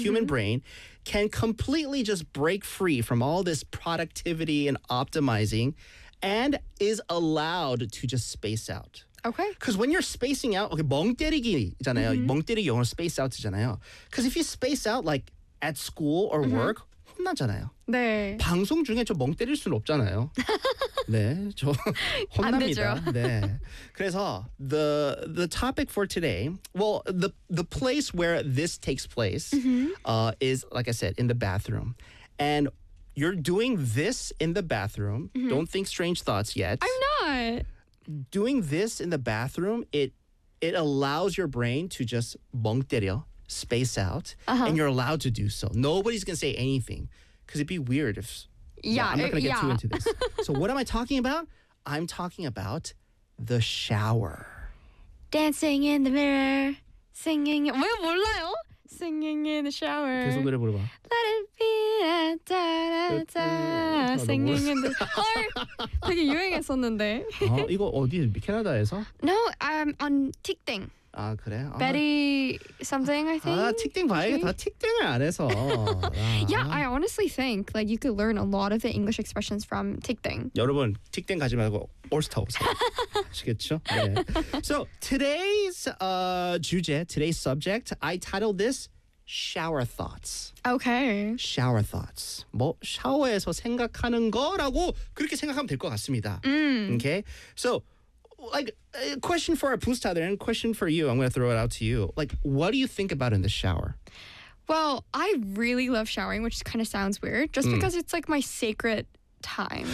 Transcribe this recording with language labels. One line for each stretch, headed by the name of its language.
English: human brain, can completely just break free from all this productivity and optimizing and is allowed to just space out. Okay. Because when you're spacing out, okay,
Korean: 멍 때리기잖아요. 멍 때리기, 영어로 space out잖아요.
English: Because if you space out like at school or work,
Korean: 혼나잖아요. 네. 방송 중에 저 멍 때릴 순 없잖아요. 네, 저 혼납니다. 안 되죠. 네.
English: 그래서 the topic for today, well, the place where this takes place is, like I said, in the bathroom. And you're doing this in the bathroom. Mm-hmm. Don't think strange thoughts yet. I'm not. Doing this in the bathroom, it allows your brain to just
Korean: 멍 때려.
English: Space out, and you're allowed to do so. Nobody's going to say anything because it'd be weird if... Yeah, well, I'm not going to get too into this. So what am I talking about? I'm talking about the shower. Dancing in the mirror, singing...
Korean: 왜 몰라요?
English: Singing in the shower.
Korean: 계속 노래 물어봐.
English: Let it be, da, da, da, da. Singing in the...
Korean: 되게 유행했었는데. 이거 어디에? 캐나다에서?
English: No, on TikTok.
Korean: 아 그래?
English: Betty something I think.
Korean: 아 틱땡 봐야겠다. 틱땡을 안 해서.
English: Yeah, I honestly think like you could learn a lot of the English expressions from 틱땡.
Korean: 여러분 틱땡 가지 말고 올스타 오세요. 아시겠죠? 네.
English: So today's 주제, today's subject, I titled this shower thoughts. Okay. Shower thoughts.
Korean: 뭐 샤워에서 생각하는 거라고 그렇게 생각하면 될 것 같습니다.
English: Okay. So. Like, a question for our Pustader and a question for you. I'm going to throw it out to you. Like, what do you think about in the shower? Well, I really love showering, which kind of sounds weird, just because it's like my sacred time.